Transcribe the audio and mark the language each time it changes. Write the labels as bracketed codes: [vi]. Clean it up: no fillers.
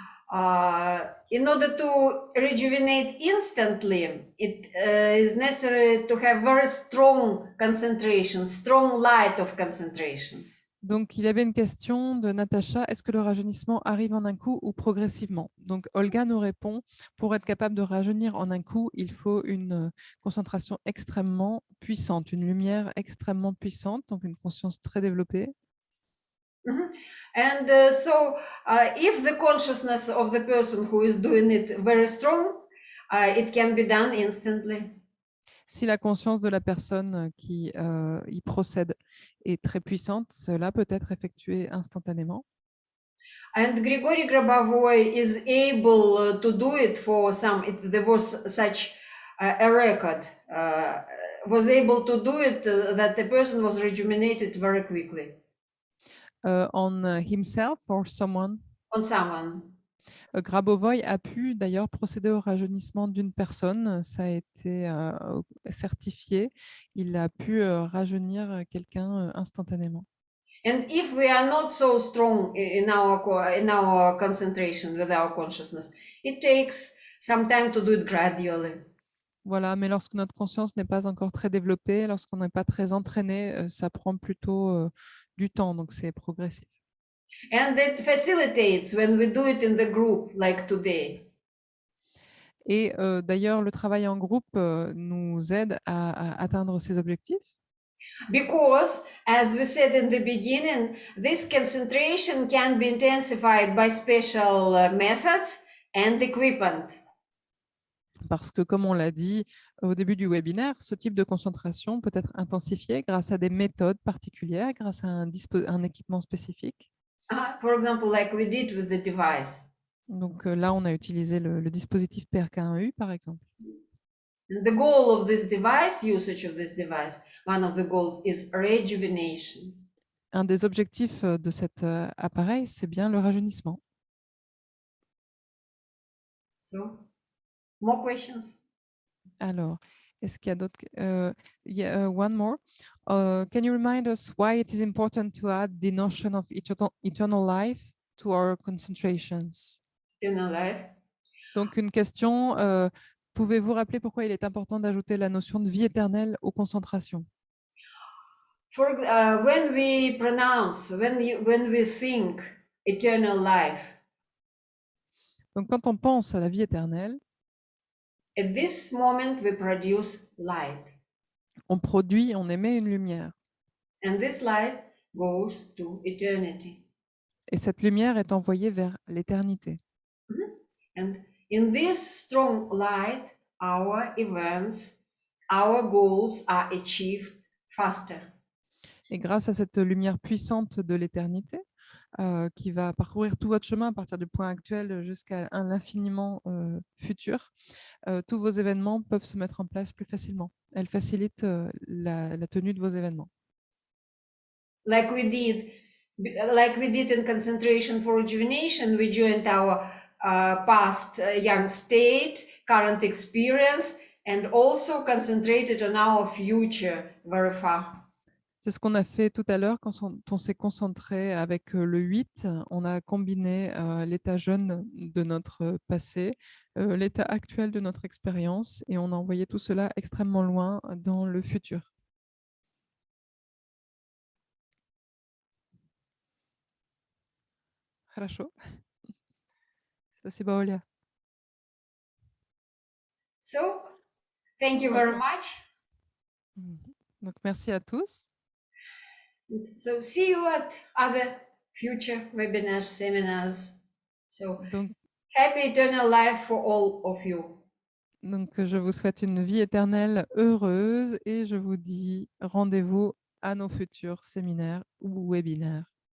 [en] In order to rejuvenate instantly, it is necessary to have very strong concentration, strong light of concentration. [fr] Donc, il y avait une question de Natacha. Est-ce que le rajeunissement arrive en un coup ou progressivement? Donc, Olga nous répond, pour être capable de rajeunir en un coup, il faut une concentration extrêmement puissante, une lumière extrêmement puissante, donc une conscience très développée. Mm-hmm. [en] And so if the consciousness of the person who is doing it very strong, it can be done instantly. [fr] Si la conscience de la personne qui y procède est très puissante, cela peut être effectué instantanément. [en] And Grigory Grabovoy is able to do it for some, there was such a record, was able to do it that the person was rejuvenated very quickly. On himself or someone? On someone. [fr] Grabovoy a pu d'ailleurs procéder au rajeunissement d'une personne, ça a été certifié, il a pu rajeunir quelqu'un instantanément. [en] And if we are not so strong in our concentration with our consciousness, it takes some time to do it gradually. [fr] Voilà, mais lorsque notre conscience n'est pas encore très développée, lorsqu'on n'est pas très entraîné, ça prend plutôt du temps, donc c'est progressif. [en] And it facilitates when we do it in the group, like today. [fr] Et d'ailleurs, le travail en groupe nous aide à atteindre ces objectifs. [en] Because, as we said in the beginning, this concentration can be intensified by special methods and equipment. [fr] Parce que, comme on l'a dit au début du webinaire, ce type de concentration peut être intensifié grâce à des méthodes particulières, grâce à un équipement spécifique. [en] For example, like we did with the device. [fr] Donc là, on a utilisé le dispositif PRK1U, par exemple. [en] And the goal of this device, usage of this device, one of the goals is rejuvenation. [fr] Un des objectifs de cet appareil, c'est bien le rajeunissement. [en] So More questions? [fr] Alors, est-ce qu'il y a d'autres? [en] One more. Can you remind us why it is important to add the notion of eternal life to our concentrations? Eternal life. [fr] Donc, une question, pouvez-vous rappeler pourquoi il est important d'ajouter la notion de vie éternelle aux concentrations? [en] When we pronounce, when we think eternal life, [fr] Donc, quand on pense à la vie éternelle, [en] at this moment we produce light, [fr] on produit, on émet une lumière. [en] and this light goes to eternity. [fr] Et cette lumière est envoyée vers l'éternité. [en] And in this strong light, our events, our goals are achieved faster. [fr] Et grâce à cette lumière puissante de l'éternité, qui va parcourir tout votre chemin à partir du point actuel jusqu'à l'infiniment futur, tous vos événements peuvent se mettre en place plus facilement. Elle facilite la tenue de vos événements. [en] Like we did in concentration for rejuvenation, we joined our past young state, current experience, and also concentrated on our future very far. [fr] C'est ce qu'on a fait tout à l'heure quand on s'est concentré avec le 8. On a combiné l'état jeune de notre passé, l'état actuel de notre expérience, et on a envoyé tout cela extrêmement loin dans le futur. [ru] Хорошо. Спасибо, Оля. [en] So, thank you very much. [fr] Donc, merci à tous. [en] So, see you at other future webinars, seminars. So, [fr] Donc, [en] happy eternal life for all of you. [fr] Donc, je vous souhaite une vie éternelle heureuse et je vous dis rendez-vous à nos futurs séminaires ou webinaires.